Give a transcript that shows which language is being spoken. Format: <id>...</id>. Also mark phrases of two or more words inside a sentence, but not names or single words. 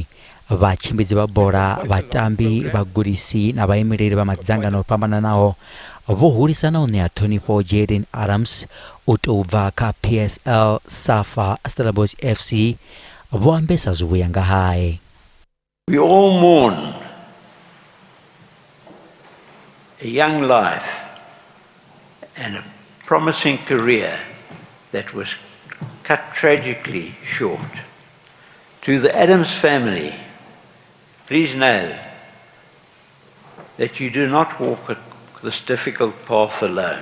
<ve>Vhatshimbidzi vha bola, vhatambi, vhagudisi na vhaimeleli vha madzangano o fhambananaho vho hulisana u ṋea ṱhonifho Jayden u tou bva kha PSL, Safa, Stellenbosch FC vho ambesa zwivhuya nga hae.</ve> <en>We all mourn a young life and a promising career that was cut tragically short. To the Adams family, please know that you do not walk this difficult path alone.</en>